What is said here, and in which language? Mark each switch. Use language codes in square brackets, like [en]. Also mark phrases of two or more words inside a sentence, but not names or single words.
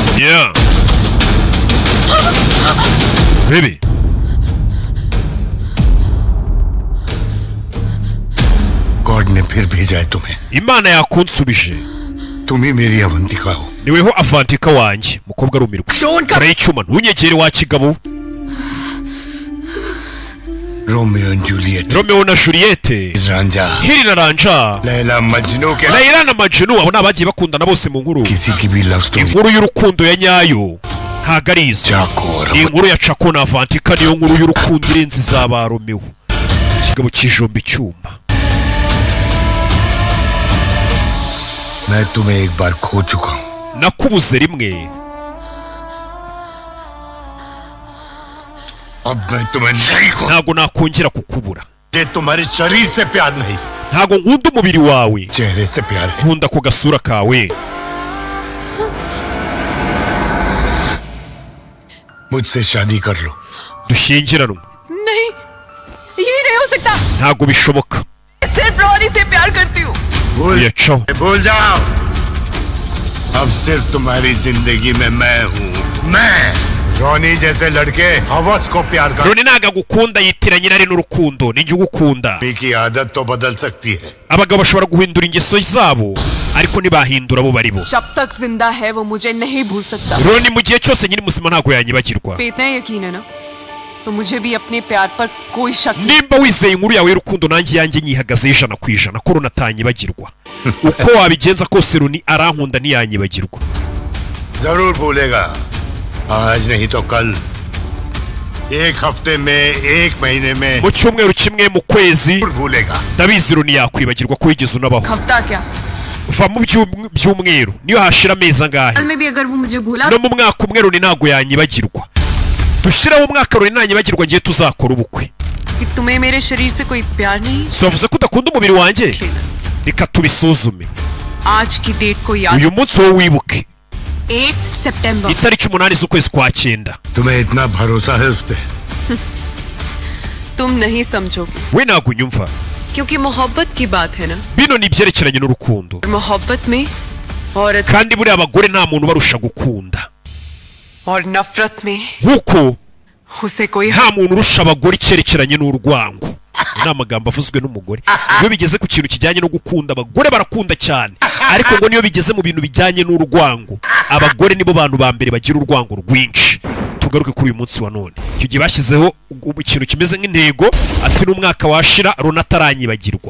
[en] Yeah. Baby. [hi] गॉड ने फिर भेजा है तुम्हें. [rw] Imana yakunsubije. [hi] तुम ही मेरी अवंतिका हो. [rw] Niweho Avantika wanjye, mukobwa rumirwa. Kare icyuma ntunyegere wa kigabo. [hi] रोमियो एंड जूलियट. [rw] Romeo na Juliette. [hi] रांझा. [rw] Hiri na Ranja. [hi] लैला मजनू के. [rw] Layla na Majnun abo nabagiye bakundana bose mu nkuru. [hi] किसी की भी [en] love story. [rw] Inkuru y'urukundo ya nyayo. Ntago ari izo. Inkuru ya Chako na Avantika niyo nkuru y'urukundo irenze izaba Romeo. Kigabo kijomba icyuma. [hi] मैं तुम्हें एक बार खो चुका हूँ. [rw] Nakubuze rimwe. [hi] अब मैं तुम्हें नहीं खो. [rw] Ntago nakongera kukubura. [hi] ये तुम्हारे शरीर से प्यार नहीं. [rw] Ntago nkunda umubiri wawe. [hi] चेहरे से प्यार है. [rw] Nkunda ko gasura kawe. [hi] मुझसे शादी कर लो. [rw] Dushyingiranwe. [hi] नहीं, ये नहीं हो सकता. [rw] Ntago bishoboka. [hi] सिर्फ रॉनी से प्यार करती हूँ. भूल जाओ. अब सिर्फ तुम्हारी जिंदगी में मैं हूँ. मैं रॉनी जैसे लड़के हवस को प्यार कर. [rw] Roni ntago agukunda yitiranye nari n'urukundo. Ninjye ugukunda. [hi] की आदत तो बदल सकती है. [rw] Abagabo bashobora guhindura ingeso zabo ariko ntibahindura abo bari bo. [hi] जब तक जिंदा है वो मुझे नहीं भूल सकता. [rw] Roni mu gihe cyose nyiri muzima ntago yanyibagirwa. [hi] पे इतना यकीन है ना तो मुझे भी अपने प्यार पर कोई शक नहीं. [rw] Nimba wizeye inkuru yawe y'urukundo nanjye yanjye nyihagazeho 100% ko Roni atanyibagirwa. Uko wabigenza kose Roni arankunda ntiyanyibagirwa. [hi] जरूर भूलेगा. आज नहीं तो कल. एक हफ्ते में, एक महीने में. [rw] Mu cyumweru kimwe mu kwezi [hi] भूलेगा. [rw] ndabizi Roni yakwibagirwa ko yigeze unabaho. [hi] हफ्ता क्या [rw] Va mu byumweru niyo hashira amezi angahe. [hi] में भी अगर वो मुझे भूला [rw] No mu mwaka umwe Roni ntago yanyibagirwa. Dushyiraho umwaka Roni ntanyibagirwa ngiye tuzakora ubukwe. [hi] कि तुम्हें मेरे शरीर से कोई प्यार नहीं. [rw] So wavuze ko udakunda umubiri wanjye? Reka tubisuzume. [hi] आज की डेट को याद. [rw] Uyu munsi wowe wibuke. [hi] 8 सितंबर. [rw] Itariki 8 z'ukwezi kwa 9. [hi] तुम्हें इतना भरोसा है उस पे. तुम नहीं समझोगे [rw] We ntago unyumva. [hi] क्योंकि मोहब्बत की बात है ना. [rw] Bino ni ibyerekeranye n'urukundo. [hi] मोहब्बत में औरत [rw] Kandi buriya abagore nta muntu barusha gukunda. [hi] और नफरत में [rw] Nkuko [hi] उसे कोई [rw] nta muntu urusha abagore icyerekeranye n'urwango. Ni amagambo avuzwe n'umugore. Iyo bigeze ku kintu kijyanye no gukunda abagore barakunda cyane. Ariko ngo niyo bigeze mu bintu bijyanye n'urwango abagore nibo bantu ba mbere bagira urwango rwinshi. Tugaruke kuri uyu munsi wa none. Icyo gihe bashyizeho ikintu kimeze nk'intego ati n'umwaka washira Roni ataranyibagirwa.